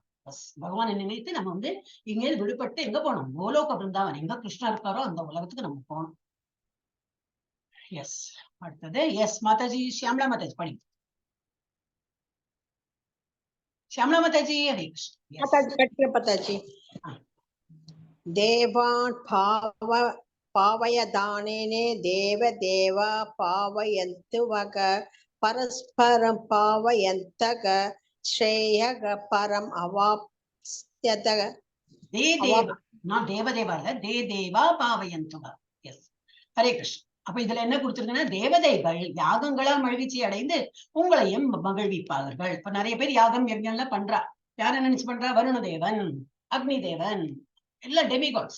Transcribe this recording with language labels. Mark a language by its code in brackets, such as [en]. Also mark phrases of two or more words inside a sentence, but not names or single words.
[ta] பகவானை நினைத்து நம்ம வந்து இங்கே விடுபட்டு எங்க போனோம்? கோலோக பிருந்தாவன், எங்க கிருஷ்ணா இருக்காரோ அந்த உலகத்துக்கு நம்ம போகணும். எஸ். அடுத்தது எஸ் மாதாஜி, ஷியாமலா மாதாஜி படி. ஷியாமலா மாதாஜி, ஹரே கிருஷ்ண. [sa] पताजी देवान् पावयदानेने देव देवा पावयन्तु वग परस्परं पावयन्तग श्रेयः परम् अवाप्स्यत ते देवा, [ta] நான் தேவதேவா இல்ல, [sa] ते देवा भावयन्तुवा. [ta] எஸ், ஹரே கிருஷ்ண. அப்ப இதுல என்ன கொடுத்திருக்குன்னா, தேவதைகள் யாகங்களால் மகிழ்ச்சி அடைந்து உங்களையும் மகிழ்விப்பார்கள். இப்ப நிறைய பேர் யாகம் யஜ்ஞம்லாம் பண்றா. யார நினைச்சு பண்றா? வருணதேவன், அக்னி தேவன், இல்ல டெமிகாட்ஸ்.